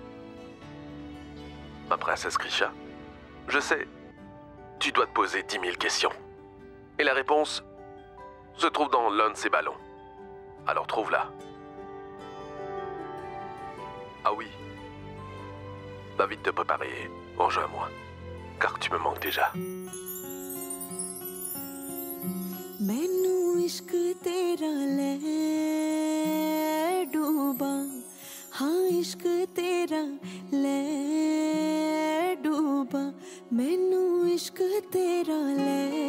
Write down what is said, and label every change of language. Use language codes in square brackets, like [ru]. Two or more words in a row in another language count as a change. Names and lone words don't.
[fr] Ma princesse Krisha, je sais, tu dois te poser 10 000 questions. Et la réponse se trouve dans l'un de ces ballons. Alors trouve-la. Ah oui. Va vite te préparer et rejoins-moi, car tu me manques déjà. [hi] मैनू इश्क तेरा ले डूबा हाँ इश्क तेरा ले डूबा मैनू इश्क तेरा ले